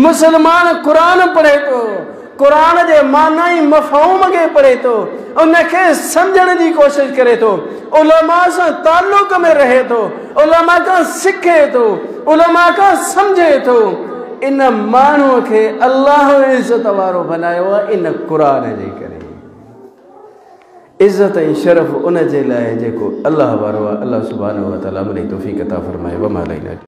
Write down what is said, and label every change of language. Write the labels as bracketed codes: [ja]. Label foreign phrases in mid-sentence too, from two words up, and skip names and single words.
[sd] मुसलमान क़ुरान पढ़े थो, क़ुरान जे माना ऐं मफ़हूम खे पढ़े थो, उनखे सम्झण जी कोशिशि करे थो, उलमा सां ताल्लुक़ में रहे थो, उलमा खां सिखे थो, उलमा खां सम्झे थो। इन माण्हूअ खे अल्लाह इज़त वारो बनायो आहे इन क़ुरान जे करे। इज़त ऐं शरफ़ उन जे लाइ जेको अल्लाह वारो आहे। अल्लाह [ar] سبحانه وتعالى [sd] मिली तौफ़ीक़ अता फ़रमाए। [ar] وما علينا.